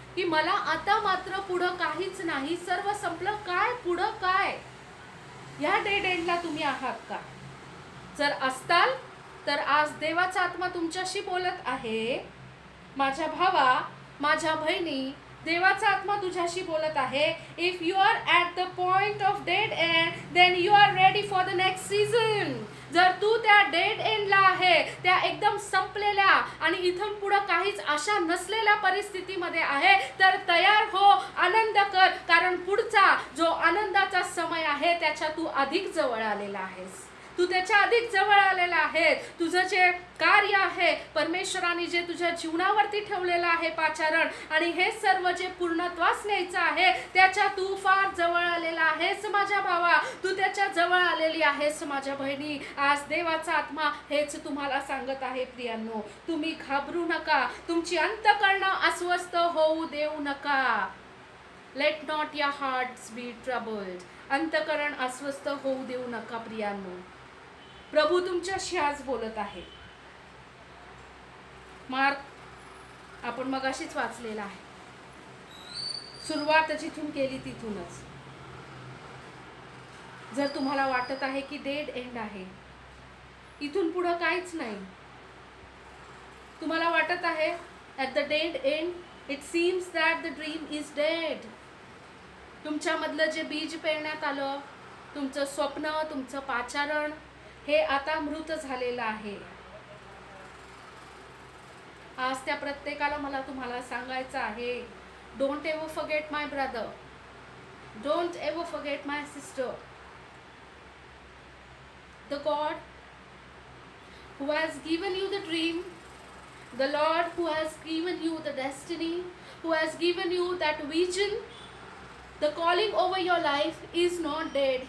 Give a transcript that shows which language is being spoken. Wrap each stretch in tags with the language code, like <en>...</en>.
<mr>की मला आता मात्र पुढं काहीच नाही, सर्व संपलं, काय पुढं काय? या डेड एंडला तुम्ही आहात का? जर असताल तर आज देवाचा आत्मा तुमच्याशी बोलत आहे. माझ्या भावा, माझ्या बहिणी, देवाचा आत्मा तुझ्याशी बोलत आहे.</mr> <en>If you are at the point of dead end, then you are ready for the next season.</en> <mr>जर तू त्या डेड एंडला आहे, त्या एकदम संपलेल्या आणि इथून पुढं काहीच आशा नसलेल्या परिस्थितीमध्ये आहे, तर तयार हो, आनंद कर, कारण पुढचा जो आनंदाचा समय आहे त्याच्या तू अधिक जवळ आलेला आहेस. तू त्याच्या अधिक जवळ आलेला आहे. तुझं जे कार्य आहे, परमेश्वराने जे तुझ्या जीवनावरती ठेवलेलं आहे पाचारण, आणि हे सर्व जे पूर्णत्वास न्यायचं आहे, त्याच्या तू फार जवळ आलेला आहेस माझ्या भावा. तू त्याच्या जवळ आलेली आहेस माझ्या बहिणी. आज देवाचा आत्मा हेच तुम्हाला सांगत आहे प्रियांनो, तुम्ही घाबरू नका, तुमची अंतःकरणं अस्वस्थ होऊ देऊ नका.</mr> <en>Let not your hearts be troubled.</en> <mr>अंतःकरण अस्वस्थ होऊ देऊ नका प्रियांनो. प्रभू तुमच्याशी आज बोलत आहे. मार्क आपण मगाशीच वाचलेला आहे. सुरुवात जिथून केली तिथूनच. जर तुम्हाला वाटत आहे की डेड एंड आहे, इथून पुढं काहीच नाही, तुम्हाला वाटत आहे</mr> <en>At the dead end it seems that the dream is dead.</en> <mr>तुमच्यामधलं जे बीज पेरण्यात आलं, तुमचं स्वप्न, तुमचं पाचारण, हे आता मृत झालेलं आहे. आज त्या प्रत्येकाला मला तुम्हाला सांगायचं आहे,</mr> <en>Don't ever forget my brother, don't ever forget my sister. The God who has given you the dream, the Lord who has given you the destiny, who has given you that vision, the calling over your life is not dead.</en>